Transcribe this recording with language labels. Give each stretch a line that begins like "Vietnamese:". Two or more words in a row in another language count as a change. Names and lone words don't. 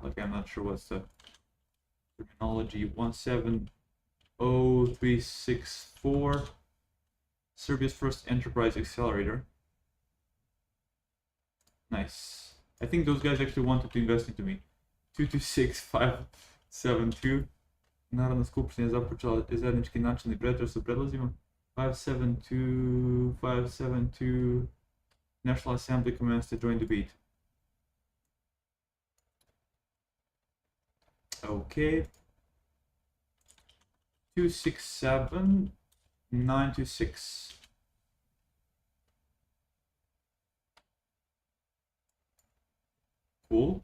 English: Like, I'm not sure what's the terminology. 170364. Serbia's first enterprise accelerator. Nice. I think those guys actually wanted to invest into me. 226572.
Serbian: Narodna skupština je započela zajednički načelni pretres o predlozima. 572.
English: National Assembly commenced a joint debate. Okay. 267926. Cool.